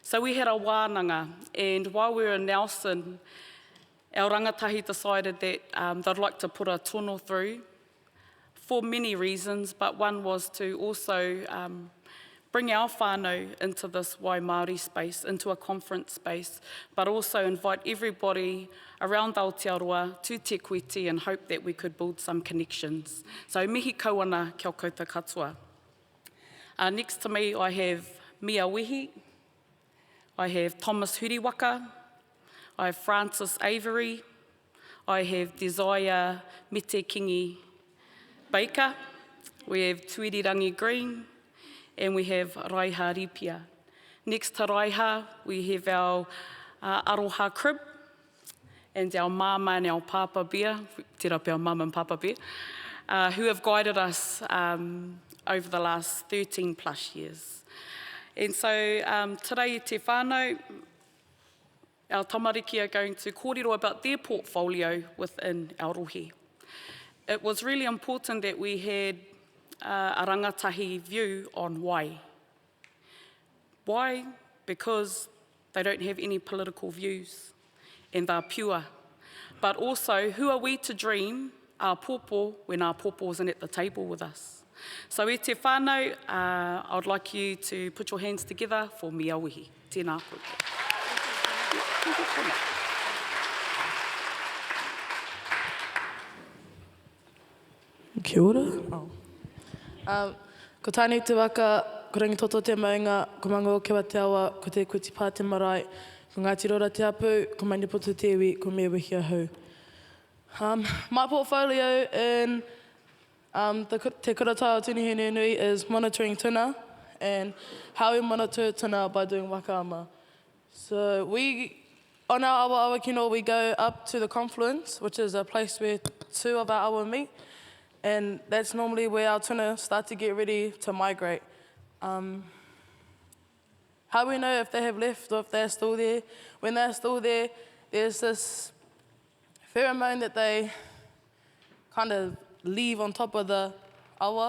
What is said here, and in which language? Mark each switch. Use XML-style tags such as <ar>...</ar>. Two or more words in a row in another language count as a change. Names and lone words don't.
<en>So we had a wānanga, and while we were in Nelson, our rangatahi decided that they'd like to put a tono through for many reasons, but one was to also bring our whānau into this Wai-Māori space, into a conference space, but also invite everybody around Aotearoa to Te Kuiti and hope that we could build some connections.</en> <mi>So mihi kauana kia koutou katoa.</mi> <en>Next to me I have Mia Wehi, I have Thomas Huriwaka, I have Francis Avery, I have Desire Mete-Kingi Baker, we have Tuirirangi Green, and we have Raiha Ripia. Next to Raiha, we have our Aroha Crib, and our Mama and our Papa Bear,</en> <mi>te rapi</mi> <en>our Mama and Papa Bear, who have guided us over the last 13 plus years. And so today,</en> <mi>te whānau,</mi> <en>our tamariki are going to kōrero about their portfolio within our rohe. It was really important that we had a rangatahi view on why. Why? Because they don't have any political views and they're pure. But also, who are we to dream our pōpō when our pōpō isn't at the table with us?</en> <mi>So e te whānau,</mi> <en>I'd like you to put your hands together for Mia Wehi.</en> <mi>Tēnā koe. Kia ora. Ko tānei te waka, ko rangitoto te maunga, ko mango ke wa te awa, ko te Kuiti pā te marae, ko Ngāti Rora te apu, ko Manipoto te iwi, ko Mea Wehi ahau.</mi> <en>My portfolio in Te Kura Taiao Nehenehenui is monitoring tuna and how we monitor tuna by doing wakaama. So on our</en> <mi>awa kino,</mi> <en>we go up to the confluence, which is a place where two of our awa meet, and that's normally where our tuna start to get ready to migrate. How we know if they have left or if they're still there? When they're still there, there's this pheromone that they kind of leave on top of the awa.</en>